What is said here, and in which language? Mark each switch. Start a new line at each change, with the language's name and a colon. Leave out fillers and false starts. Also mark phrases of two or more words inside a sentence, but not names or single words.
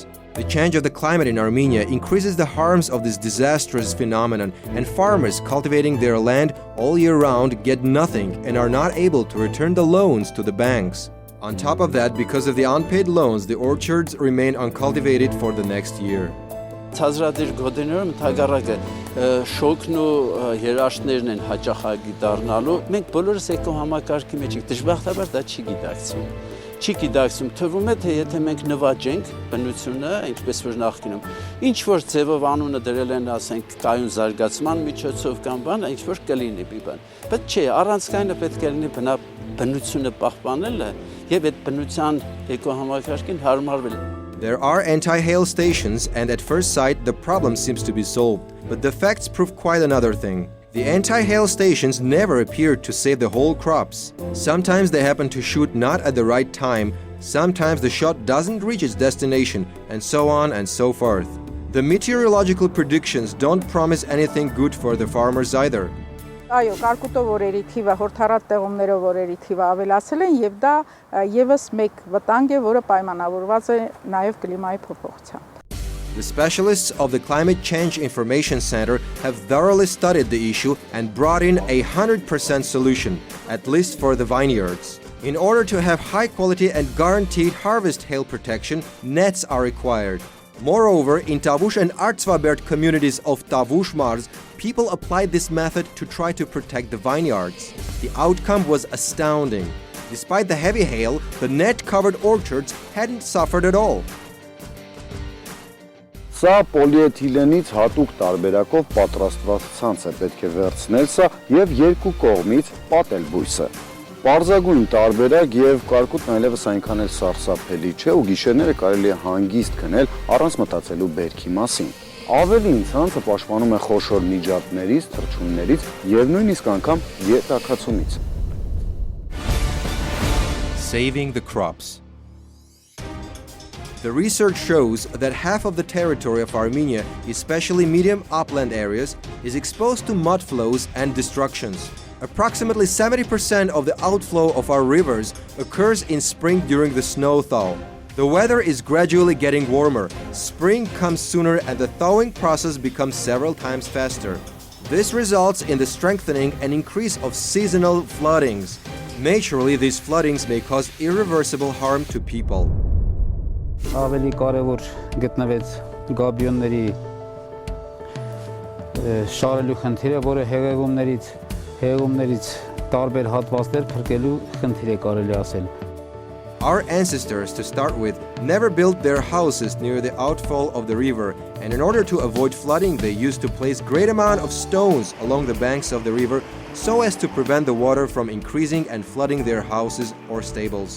English: The change of the climate in Armenia increases the harms of this disastrous phenomenon, and farmers cultivating their land all year round get nothing and are not able to return the loans to the banks. On top of that, because of the unpaid loans, the orchards remain uncultivated for the next year.
Armenian: Ցածրադիր գոտիներում թագարակը շոկն ու երաշտներն են հաճախակի դառնալու։ Մենք բոլորս էկոհամակարգի մեջ ենք, դժբախտաբար դա չի գիտակցում։ Թվում է, թե եթե մենք նվաճենք բնությունը, ինչպես որ նախկինում, ինչ որ ձևով անունը դրել են, ասենք, կայուն զարգացման միջոցով կամ բան, ինչ որ կլինի մի բան։ Բայց չէ, առանցքայինը պետք է լինի բնությունը պահպանելը եւ այդ բնության էկոհամակարգին հարմարվել։
English: There are anti-hail stations, and at first sight the problem seems to be solved, but the facts prove quite another thing. The anti-hail stations never appear to save the whole crops. Sometimes they happen to shoot not at the right time, sometimes the shot doesn't reach its destination, and so on and so forth. The meteorological predictions don't promise anything good for the farmers either.
Armenian: Այո, կարկուտով օրերի թիվը, հորթառատ տեղումներով օրերի թիվը ավելացել են եւ դա եւս մեկ վտանգ է, որը պայմանավորված է նաեւ կլիմայի փոփոխությամբ։
English: The specialists of the Climate Change Information Center have thoroughly studied the issue and brought in a 100% solution, at least for the vineyards. In order to have high quality and guaranteed harvest hail protection, nets are required. Moreover, in Tavush and Artsvabert communities of Tavush Mars, people applied this method to try to protect the vineyards. The outcome was astounding. Despite the heavy hail, the net-covered orchards hadn't suffered at all.
Armenian: Սա պոլիէթիլենից հատուկ տարբերակով պատրաստված ցանց է, պետք է վերցնել սա եւ երկու կողմից պատել բույսը։ Պարզագույն տարբերակ եւ կարկուտն այլևս այնքան էլ սարսափելի չէ ու գիշերները կարելի է հանգիստ քնել առանց մտածելու բերքի մասին։ Ավելին ցանցը պաշտպանում է խոշոր միջատներից, թռչուններից եւ նույնիսկ անգամ ետակացումից։
English: Saving the crops. The research shows that half of the territory of Armenia, especially medium upland areas, is exposed to mud flows and destructions. Approximately 70% of the outflow of our rivers occurs in spring during the snow thaw. The weather is gradually getting warmer. Spring comes sooner and the thawing process becomes several times faster. This results in the strengthening and increase of seasonal floodings. Naturally, these floodings may cause irreversible harm to people.
Armenian: Ավելի կարևոր գտնվեց գաբիոնների շարելու խնդիրը, որը հեղեղումներից տարբեր հատվածներ փրկելու խնդիր է կարելի ասել։
English: Our ancestors, to start with, never built their houses near the outfall of the river, and in order to avoid flooding, they used to place great amount of stones along the banks of the river so as to prevent the water from increasing and flooding their houses or stables.